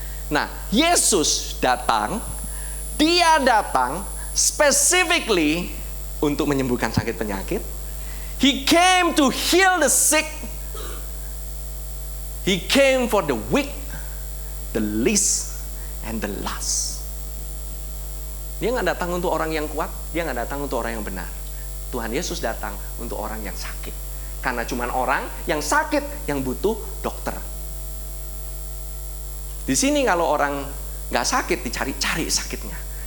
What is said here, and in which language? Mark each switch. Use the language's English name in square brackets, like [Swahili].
[Indonesian] Nah, Yesus datang, dia datang specifically untuk menyembuhkan sakit penyakit. [English] He came to heal the sick. He came for the weak, the least, and the last. [Indonesian] Dia nggak datang untuk orang yang kuat, dia nggak datang untuk orang yang benar. Tuhan Yesus datang untuk orang yang sakit. Karena cuma orang yang sakit yang butuh dokter. Di sini kalau orang nggak sakit, dicari-cari sakitnya.